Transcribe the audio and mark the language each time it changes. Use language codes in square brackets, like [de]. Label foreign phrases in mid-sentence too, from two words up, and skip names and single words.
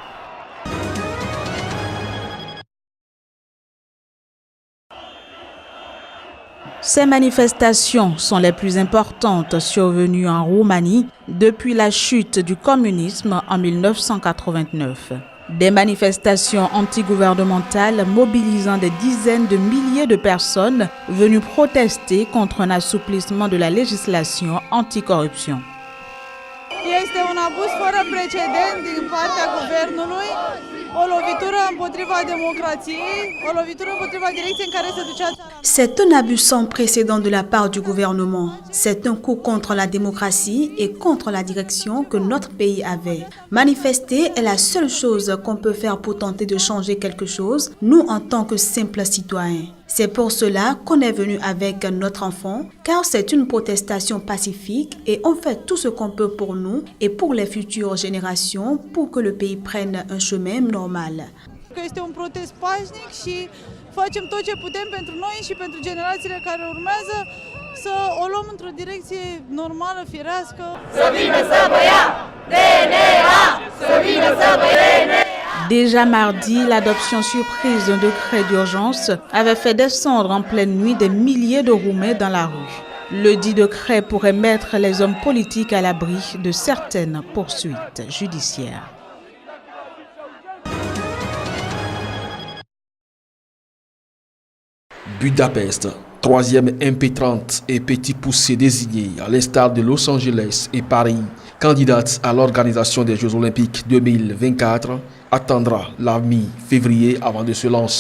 [fr] Ces manifestations sont les plus importantes survenues en Roumanie depuis la chute du communisme en 1989. Des manifestations antigouvernementales mobilisant des dizaines de milliers de personnes venues protester contre un assouplissement de la législation anticorruption. [ro] Este un abuz fără precedent din partea guvernului, o lovitură împotriva democrației, o lovitură împotriva direcției în care se ducea țara. [fr] C'est un abus sans précédent de la part du gouvernement. C'est un coup contre la démocratie et contre la direction que notre pays avait. Manifester est la seule chose qu'on peut faire pour tenter de changer quelque chose, nous en tant que simples citoyens. C'est pour cela qu'on est venu avec notre enfant, car c'est une protestation pacifique et on fait tout ce qu'on peut pour nous et pour les futures générations pour que le pays prenne un chemin normal. [ro] Este un protest pașnic și facem tot ce putem pentru noi și pentru generațiile care urmează să o luăm într-o direcție normală, firească. Să vină să vă ia DNA! Să vină să vă ia DNA! [fr] Déjà mardi, l'adoption surprise d'un décret d'urgence avait fait descendre en pleine nuit des milliers de Roumains dans la rue. Le dit décret pourrait mettre les hommes politiques à l'abri de certaines poursuites judiciaires. Budapest, troisième MP30 et petit poussé désigné à l'instar de Los Angeles et Paris, candidate à l'organisation des Jeux Olympiques 2024, attendra la mi-février avant de se lancer.